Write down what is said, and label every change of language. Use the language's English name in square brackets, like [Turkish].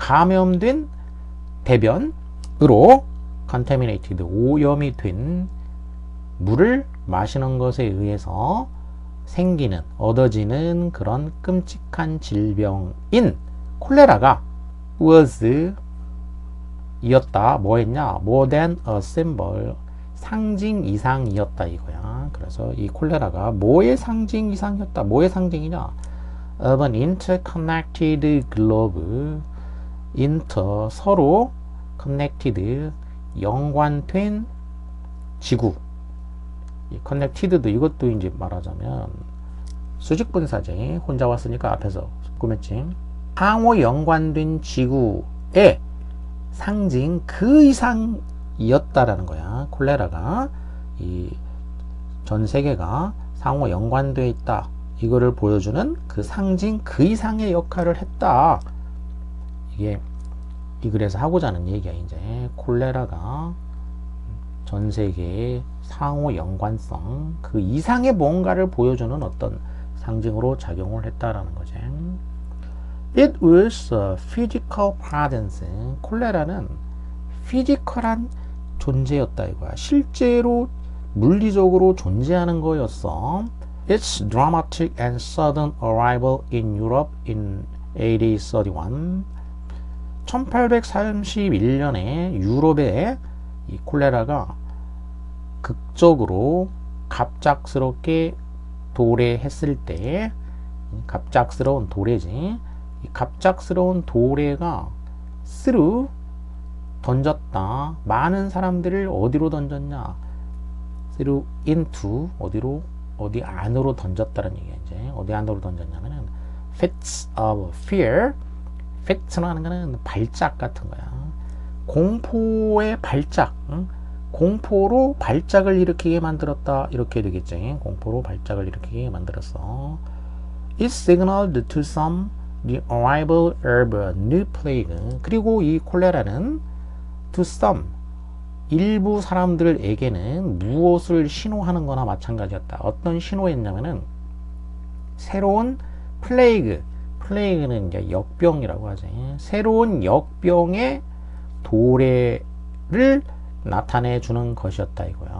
[Korean] 감염된 대변으로 contaminated 오염이 된 물을 마시는 것에 의해서 생기는, 얻어지는 그런 끔찍한 질병인 콜레라가 was 이었다. 뭐 했냐? [English] more than a symbol. [Korean] 상징 이상이었다 이거야. 그래서 이 콜레라가 뭐의 상징 이상이었다. 뭐의 상징이냐? [English] of an interconnected globe. [Korean] inter 서로 connected 연관된 지구. 이 connected도 이것도 이제 말하자면 수직분사지. 혼자 왔으니까 앞에서 꾸몄지. 상호 연관된 지구의 상징 그 이상이었다라는 거야. 콜레라가 이 전 세계가 상호 연관되어 있다. 이거를 보여주는 그 상징 그 이상의 역할을 했다. 이게 이 글에서 하고자 하는 얘기야. 이제 콜레라가 전 세계의 상호 연관성 그 이상의 뭔가를 보여주는 어떤 상징으로 작용을 했다라는 거지. [English] It was a physical presence. [Korean] 콜레라는 피지컬한 존재였다 이거야. 실제로 물리적으로 존재하는 거였어. [English] Its dramatic and sudden arrival in Europe in AD 31. [Korean] 1831년에 유럽에 이 콜레라가 극적으로 갑작스럽게 도래했을 때, 갑작스러운 도래지. 이 갑작스러운 도래가 through 던졌다. 많은 사람들을 어디로 던졌냐? [English] through into [Korean] 어디로? 어디 안으로 던졌다는 얘기야. 이제 어디 안으로 던졌냐면은 [English] fits of fear. [Korean] fits라는 거는 발작 같은 거야. 공포의 발작. 응? 공포로 발작을 일으키게 만들었다. 이렇게 되겠지. 공포로 발작을 일으키게 만들었어. [English] It signaled to some the arrival of a new plague. [Korean] 그리고 이 콜레라는 [English] to some [Korean] 일부 사람들에게는 무엇을 신호하는 거나 마찬가지였다. 어떤 신호였냐면은 새로운 플레이그는 이제 역병이라고 하지. 새로운 역병의 도래를 나타내 주는 것이었다 이거야.